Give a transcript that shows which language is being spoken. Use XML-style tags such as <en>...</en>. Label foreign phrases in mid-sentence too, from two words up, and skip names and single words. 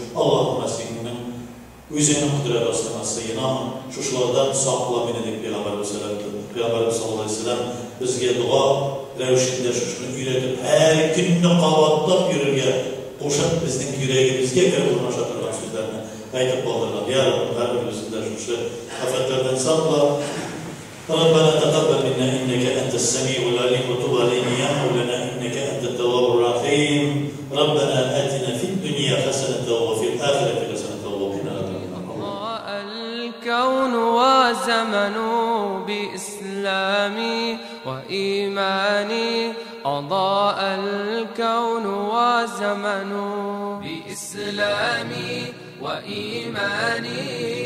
<tt>Аллаһумма синең үзеңнең кудрәт астына сыйынам, шушылардан сакла мине дип Пәйгамбәрбез</tt> <ar>صلى الله عليه وسلم</ar> <tt>безгә дуа рәвешендә шушыны өйрәтеп, һәр көнне кабатлап йөрергә кушып, безнең йөрәгебезгә кереп урнаша торган сүзләрне әйтеп калдырган. Я Раббы, һәрберебезне шушы афәтләрдән сакла.</tt> <ar>ربنا تقبل منا إنك أنت السميع العليم وتب علينا يا مولانا إنك أنت التواب الرحيم. ربنا آتنا في الدنيا حسنة وفي الآخرة حسنة وقنا عذاب النار. الكون وزمن بإسلامي وإيماني، أضاء الكون وزمن بإسلامي وإيماني،</ar>